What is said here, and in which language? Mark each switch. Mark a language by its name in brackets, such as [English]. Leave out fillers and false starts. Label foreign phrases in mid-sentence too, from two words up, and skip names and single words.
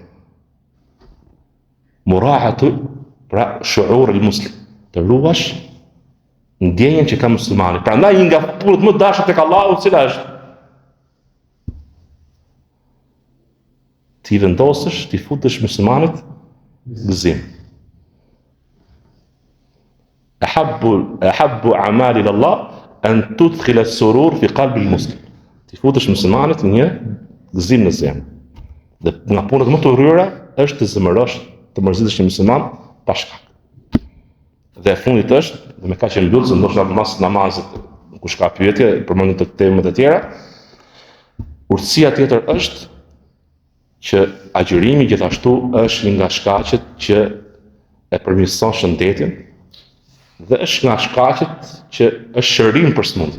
[Albanian] Murahatu, pra shuur i muslim, të ruash ndjenjen që ka muslimani. Prandaj një nga punët më dashur tek Allahu, cila është? Ti vendosësh, ti futesh muslimanit gëzim. [Arabic] أحب أعمال الله أن تدخل السرور في قلب المسلم. [Albanian] Ti futesh muslimanit një gëzim në zemër. Dhe nga punët më të urryera është të zemërosh, të mërzitesh një musliman pa shkak. Dhe e fundit është, dhe me kaq e mbyll, se ndoshta mas namazit kush ka pyetje, përmendën të temët e tjera, urtësia tjetër është që agjërimi gjithashtu është një nga shkaqet që e përmirëson shëndetin dhe është nga shkaqet që është shërim për smundje.